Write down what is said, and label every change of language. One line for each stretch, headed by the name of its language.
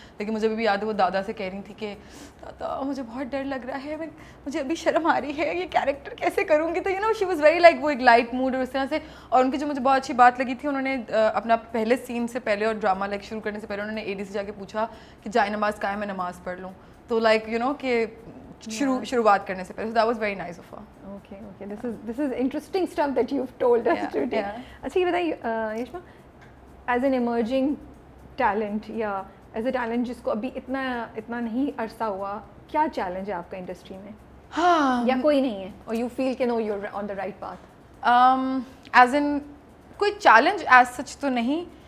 Urdu: لیکن مجھے بھی یاد ہے وہ دادا سے کہہ رہی تھی کہ دادا مجھے بہت ڈر لگ رہا ہے, مجھے ابھی شرم آ رہی ہے, یہ کیریکٹر کیسے کروں گی. تو
English: you know she was very like
Urdu: وہ ایک لائٹ موڈ اور اس طرح سے. اور ان کی جو مجھے بہت اچھی بات لگی تھی, انہوں نے اپنا پہلے سین سے پہلے اور ڈرامہ لائک شروع کرنے سے پہلے انہوں نے اے ڈی سے جا کے پوچھا کہ جائے نماز کہاں ہے, میں نماز پڑھ لوں.
English: تو like you know
Urdu: کہ شروعات کرنے سے پہلے.
English: That was very nice of her. Okay, this is interesting stuff that you've told us today.
Urdu: اچھا یہ بتائیے یشما,
English: as an emerging talent
Urdu: یا ایز اے ٹیلنٹ جس کو ابھی اتنا نہیں عرصہ ہوا, کیا چیلنج ہے آپ کا انڈسٹری میں, یا کوئی نہیں ہے, اور
English: You feel کہ no you are on the right path?
Urdu: As an کوئی چیلنج ایز سچ تو نہیں.